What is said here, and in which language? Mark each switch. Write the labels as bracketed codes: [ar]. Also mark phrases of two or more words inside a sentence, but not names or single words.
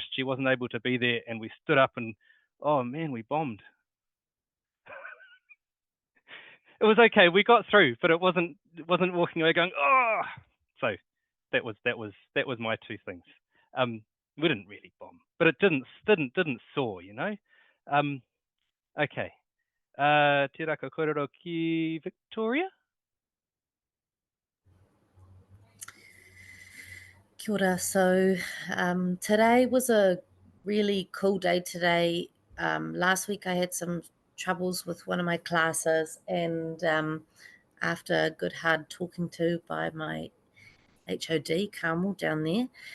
[en] She wasn't able to be there, and we stood up and oh man, we bombed. It was okay, we got through, but it wasn't walking away going oh. So that was my two things. We didn't really bomb, but it didn't soar, you know. Okay. [mi] Te raka kōrero ki Victoria. Kia ora. [en] So today was a really cool day today. Last week I had some troubles with one of my classes, and after a good hard talking to by my HOD, Carmel, down there,